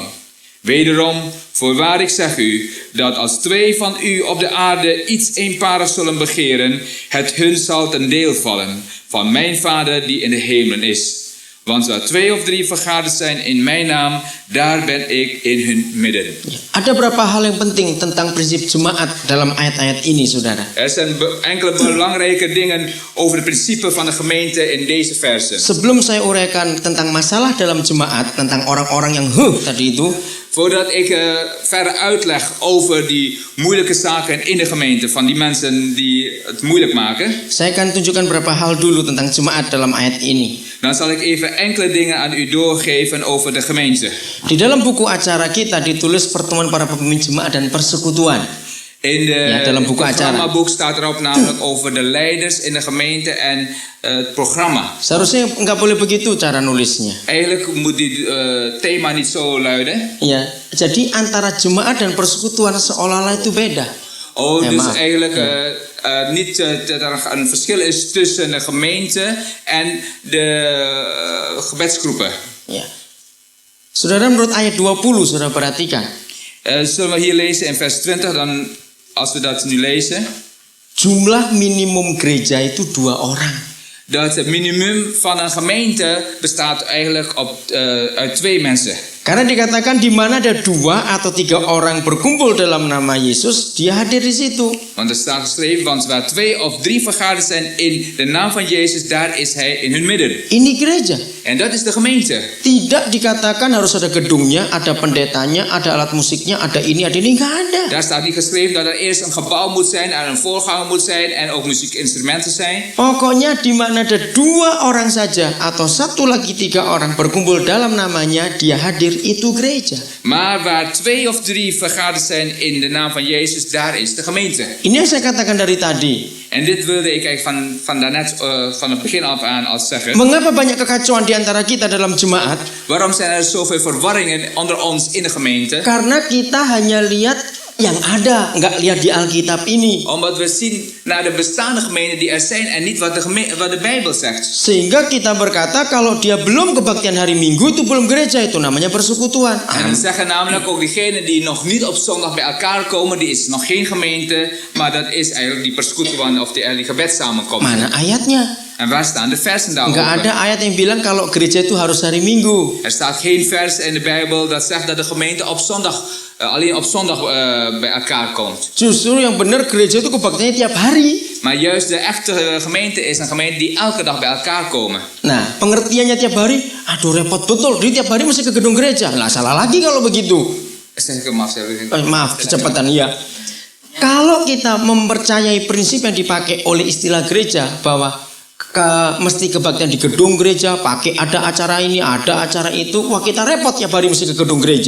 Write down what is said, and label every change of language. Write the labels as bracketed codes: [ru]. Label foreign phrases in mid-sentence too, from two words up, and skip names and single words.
[nl] Wederom, voorwaar, ik zeg u, dat als 2 van u op de aarde iets eenparig zullen begeren, het hun zal ten deel vallen, van mijn Vader die in de hemelen is. Want waar 2 of 3 vergaderd zijn in mijn naam, daar ben ik in hun midden. [id] Ada beberapa hal yang penting tentang prinsip jemaat dalam ayat-ayat ini, saudara. [nl] Er zijn enkele belangrijke dingen over het principe van de gemeente in deze versen. [id] Sebelum saya uraikan tentang masalah dalam jemaat, tentang orang-orang yang tadi itu, [nl] Voordat ik verder uitleg over die moeilijke zaken in de gemeente, van die mensen die het moeilijk maken, [id] saya akan tunjukkan beberapa hal dulu tentang jemaat dalam ayat ini. [nl] dan zal ik even enkele dingen aan u doorgeven over de gemeente. [id] Di dalam buku acara kita ditulis pertemuan para pemimpin jemaat dan persekutuan. [nl] In Ja, [id] dalam buku [nl] het [id] acara. [nl] programmaboek staat erop namelijk over de leiders in de gemeente en het programma. [id] Seharusnya nggak boleh begitu cara nulisnya. [nl] Eigenlijk moet dit thema niet zo luiden. [id] Ya, jadi antara jemaat dan persekutuan seolah-olah itu beda. Oh, [nl] Ja, dus [id] maaf. [nl] eigenlijk niet dat er een verschil is tussen de gemeente en de gebedsgroepen. [id] Ya. Saudara, menurut ayat 20, saudara perhatikan. [nl] Zullen we hier lezen in vers 20 dan, als we dat nu lezen. [id] Jumlah minimum gereja itu 2 orang. [nl] Dat het minimum van een gemeente bestaat eigenlijk uit 2 mensen. [id] Karena dikatakan di mana ada 2 atau 3 orang berkumpul dalam nama Yesus, dia hadir di situ. [nl] Want er staat geschreven, want waar 2 of 3 vergaderd zijn in de naam van Jezus, daar is hij in hun midden. [id] Ini gereja. [nl] En dat is de gemeente. [id] Tidak dikatakan harus ada gedungnya, ada pendetanya, ada alat musiknya, ada ini, nggak ada. [nl] Daar staat niet geschreven dat er eerst een gebouw moet zijn, er een voorganger moet zijn en ook muziekinstrumenten zijn. [id] Pokoknya di mana ada 2 orang saja atau 1 lagi 3 orang berkumpul dalam namanya, dia hadir, itu gereja. [nl] Maar waar 2 of 3 vergaderd zijn in de naam van Jezus, daar is de gemeente. [id] Ini yang saya katakan dari tadi. [nl] En dit wilde ik eigenlijk van daarnet, van het begin af aan al zeggen. [id] Mengapa banyak kekacauan di antara kita dalam jemaat? [nl] Waarom zijn er zoveel verwarringen onder ons in de gemeente? [id] Karena kita hanya lihat yang ada, nggak lihat di Alkitab ini. [nl] Omdat we zien naar de bestaande gemeenten die er zijn en niet wat de Bijbel zegt. [id] Sehingga kita berkata kalau dia belum kebaktian hari Minggu itu belum gereja, itu namanya persekutuan. [nl] En we zeggen namelijk ook diegenen die nog niet op zondag bij elkaar komen, die is nog geen gemeente, maar dat is eigenlijk die persekutuan of die gebedssamenkomst. [id] Mana ayatnya? [nl] En waar staan de versen [id] Nggak [nl] daarover? [id] ada ayat yang bilang kalau gereja itu harus hari Minggu. [nl] Er staat geen vers in de Bijbel dat zegt dat de gemeente op zondag, alleen op zondag bij elkaar komt. [id] Justru yang benar gereja itu kebaktiannya tiap hari. [nl] Maar juist de echte gemeente is een gemeente die elke dag bij elkaar komen. [id] Nah, pengertiannya tiap hari, aduh repot betul. Dia tiap hari mesti ke gedung gereja. Lah salah lagi kalau begitu. Maaf, kecepatan ya. Kalau kita mempercayai prinsip yang dipakai oleh istilah gereja bahwa mesti kebaktian di gedung gereja, pakai ada acara ini, ada acara itu, wah kita repot tiap hari mesti ke gedung gereja.